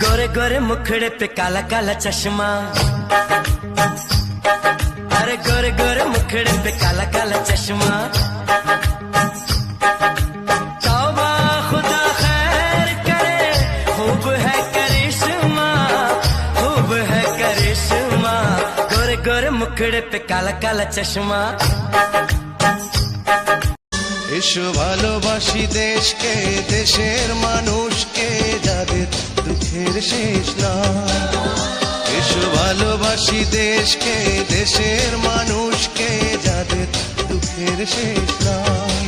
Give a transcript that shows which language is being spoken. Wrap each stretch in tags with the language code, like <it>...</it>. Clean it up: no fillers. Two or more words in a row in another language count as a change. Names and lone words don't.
<hi>गोरे मुखड़े पे काला काला चश्मा, अरे गोरे गोरे मुखड़े पे काला काला चश्मा। तौबा खुदा खैर करे, खूब है करिश्मा, खूब है करिश्मा। गोरे गोरे मुखड़े पे काला काला चश्मा।</hi> <bn>এসো ভালোবাসি দেশকে, দেশের মানুষকে, যাদের দুঃখের শেষ নাই। এসো ভালোবাসি দেশকে, দেশের মানুষকে, যাদের দুঃখের শেষ নাই।</bn>